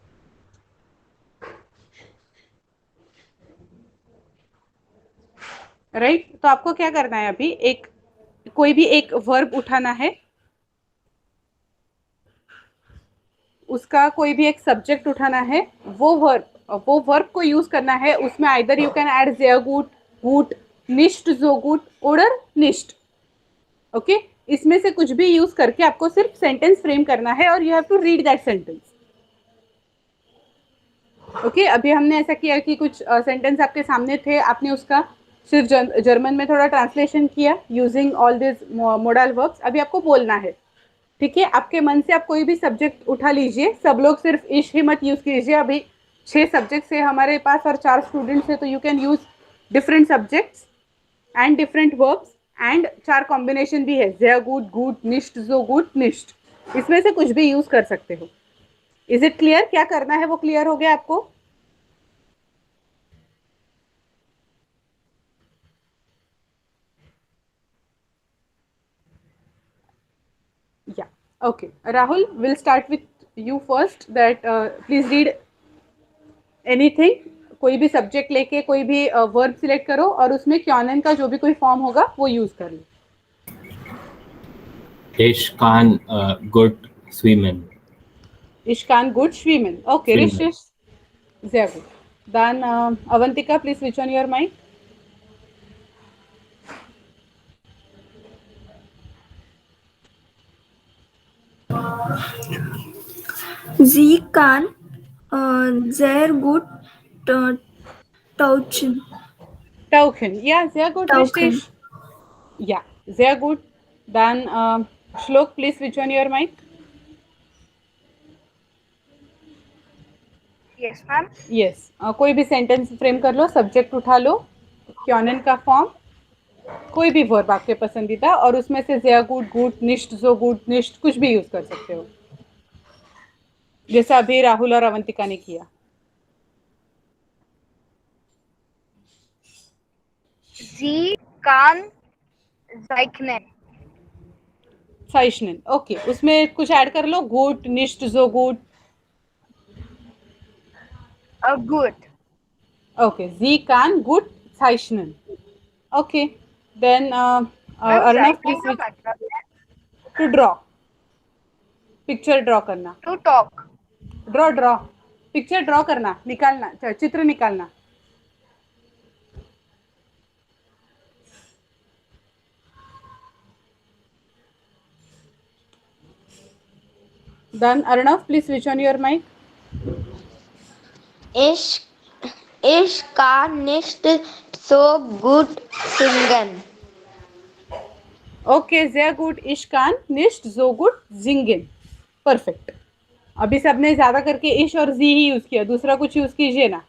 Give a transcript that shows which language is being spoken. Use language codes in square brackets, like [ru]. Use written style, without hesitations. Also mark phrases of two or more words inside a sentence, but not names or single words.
[hi] राइट, तो आपको क्या करना है, अभी एक कोई भी एक वर्ब उठाना है, उसका कोई भी एक सब्जेक्ट उठाना है, वो वर्ब को यूज करना है. [de] उसमें [en] either you can add [de] sehr gut, gut, nicht so gut oder nicht. [hi] ओके, इसमें से कुछ भी यूज करके आपको सिर्फ सेंटेंस फ्रेम करना है और [en] you have to read that sentence. [hi] ओके, अभी हमने ऐसा किया कि कुछ सेंटेंस आपके सामने थे, आपने उसका सिर्फ जर्मन में थोड़ा ट्रांसलेशन किया [en] using all this modal verbs. [hi] अभी आपको बोलना है, ठीक है. आपके मन से आप कोई भी सब्जेक्ट उठा लीजिए. सब लोग सिर्फ इश ही मत यूज कीजिए. अभी 6 सब्जेक्ट्स है हमारे पास और 4 स्टूडेंट्स है, तो [en] you can use different subjects and different verbs [hi] एंड 4 कॉम्बिनेशन भी है, [de] sehr gut, gut, nicht so gut, nicht. [hi] इसमें से कुछ भी यूज कर सकते हो. [en] is it clear? [hi] क्या करना है वो क्लियर हो गया आपको? [en] Yeah. Okay. Rahul, we'll start with you first. That please read anything. [hi] कोई भी सब्जेक्ट लेके कोई भी वर्ब सिलेक्ट करो और उसमें क्योनन का जो भी कोई फॉर्म होगा वो यूज कर लो. [de] Ich kann gut schwimmen. Ich kann gut schwimmen. Okay, Schwimmen. richtig. Sehr gut. [en] Dann Avantika, please switch on your mic. [de] Sie kann sehr gut tauchen. Tauchen. Ja, sehr gut, Tauchen. richtig. Ja, sehr gut. [en] Dann Shlok, please switch on your mic. Yes, ma'am. Yes. [hi] कोई भी सेंटेंस फ्रेम कर लो, सब्जेक्ट उठा लो, क्योनन का फॉर्म, कोई भी वर्ब आपके पसंदीदा, और उसमें से [de] sehr gut, gut, nicht so gut, nicht [hi] कुछ भी यूज कर सकते हो, जैसा अभी राहुल और अवंतिका ने किया. [de] Sie kann zeichnen. zeichnen. [hi] ओके, उसमें कुछ ऐड कर लो, [de] gut, nicht so gut. Gut. Okay, sie kann gut zeichnen. [en] Okay, then Ma'am, Arnav, [hi] zeichnen [en] please [hi] का [en] switch [hi] मतलब है [en] to draw. picture draw [hi] करना. [en] to talk. draw picture draw [hi] करना, निकालना, चित्र निकालना. [en] Then Arnav, please switch on your mic. [de] Ich kann nicht so gut singen. Okay, sehr gut. Ich kann nicht so gut singen. [en] Perfect. [hi] अभी सबने ज्यादा करके इश और जी ही यूज किया, दूसरा कुछ यूज कीजिए ना.